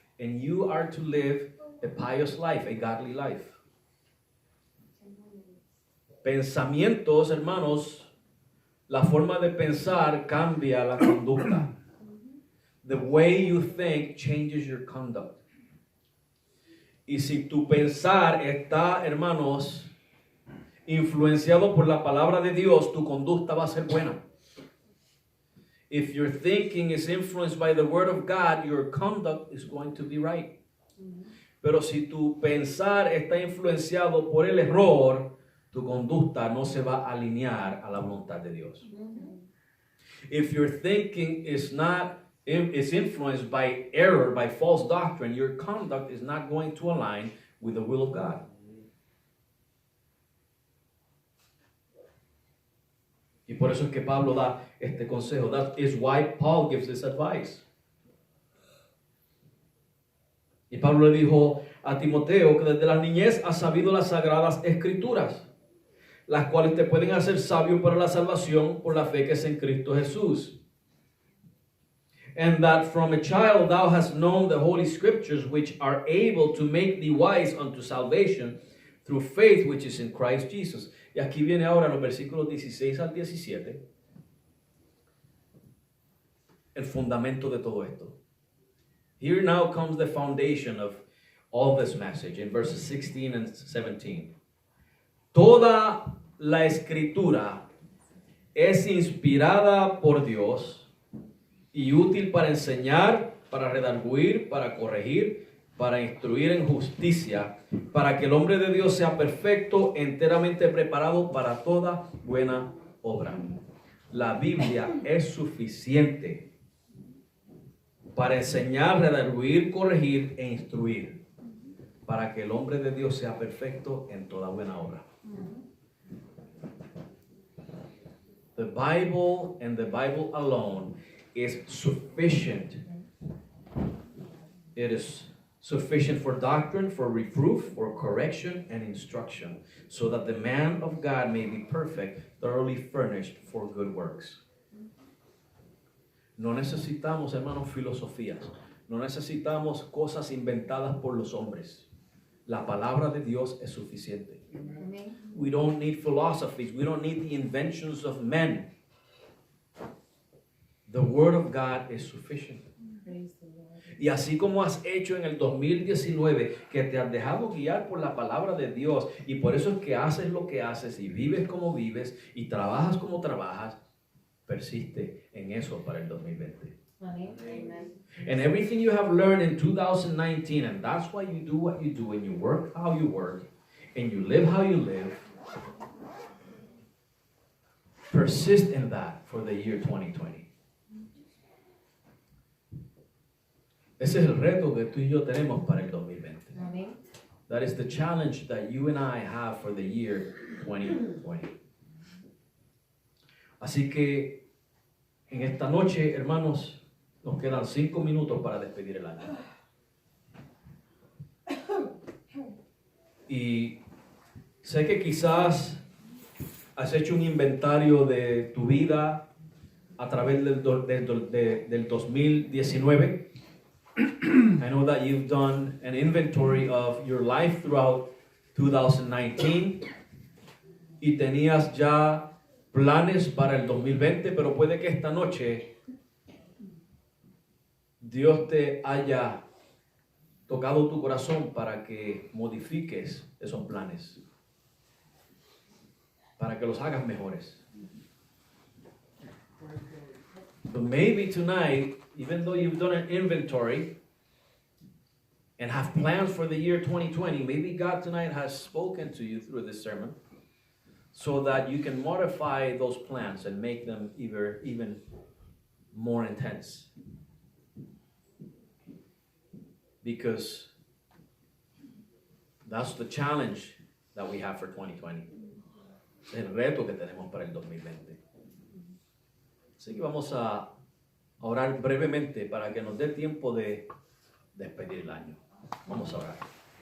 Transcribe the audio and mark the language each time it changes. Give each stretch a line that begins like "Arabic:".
English: And you are to live a pious life, a godly life.
Spanish: Pensamientos, hermanos, la forma de pensar cambia la conducta.
English: The way you think changes your conduct.
Spanish: Y si tu pensar está, hermanos, influenciado por la palabra de Dios, tu conducta va a ser buena.
English: If your thinking is influenced by the word of God, your conduct is going to be right.
Spanish: Pero si tu pensar está influenciado por el error, tu conducta no se va a alinear a la voluntad de Dios.
English: If your thinking is influenced by error, by false doctrine, your conduct is not going to align with the will of God.
Spanish: Y por eso es que Pablo da este consejo.
English: That is why Paul gives this advice.
Spanish: Y Pablo le dijo a Timoteo que desde la niñez has sabido las sagradas escrituras, las cuales te pueden hacer sabio para la salvación por la fe que es en Cristo Jesús.
English: And that from a child thou hast known the holy scriptures, which are able to make thee wise unto salvation through faith which is in Christ Jesus.
Spanish: Y aquí viene ahora en los versículos 16 al 17 el fundamento de todo esto.
English: Here now comes the foundation of all this message in verses 16 and 17.
Spanish: Toda la escritura es inspirada por Dios y útil para enseñar, para redarguir, para corregir, para instruir en justicia, para que el hombre de Dios sea perfecto, enteramente preparado para toda buena obra. La Biblia es suficiente para enseñar, redarguir, corregir e instruir, para que el hombre de Dios sea perfecto en toda buena obra.
English: The Bible and the Bible alone is sufficient. It is sufficient for doctrine, for reproof, for correction and instruction, so that the man of God may be perfect, thoroughly furnished for good works.
Spanish: No necesitamos, hermanos, filosofías. No necesitamos cosas inventadas por los hombres. La palabra de Dios es suficiente. Amén.
English: We don't need philosophies. We don't need the inventions of men. The word of God is sufficient. Praise the Lord.
Spanish: Y así como has hecho en el 2019, que te has dejado guiar por la palabra de Dios, y por eso es que haces lo que haces, y vives como vives, y trabajas como trabajas, persiste en eso para el 2020. Amén. Amen.
English: And everything you have learned in 2019, and that's why you do what you do, and you work how you work, and you live how you live, persist in that for the year 2020.
Spanish: Ese es el reto que tú y yo tenemos para el 2020. Amén.
English: That is the challenge that you and I have for the year 2020.
Spanish: Así que en esta noche, hermanos, nos quedan 5 minutos para despedir el año. Y sé que quizás has hecho un inventario de tu vida a través del 2019.
English: I know that you've done an inventory of your life throughout 2019
Spanish: y tenías ya planes para el 2020, pero puede que esta noche Dios te haya tocado tu corazón para que modifiques esos planes, para que los hagas mejores.
English: But maybe tonight, even though you've done an inventory and have plans for the year 2020, maybe God tonight has spoken to you through this sermon so that you can modify those plans and make them even more intense. Because that's the challenge that we have for 2020.
Spanish: Es el reto que tenemos para el 2020. Así que vamos a orar brevemente para que nos dé tiempo de despedir el año. Vamos a orar.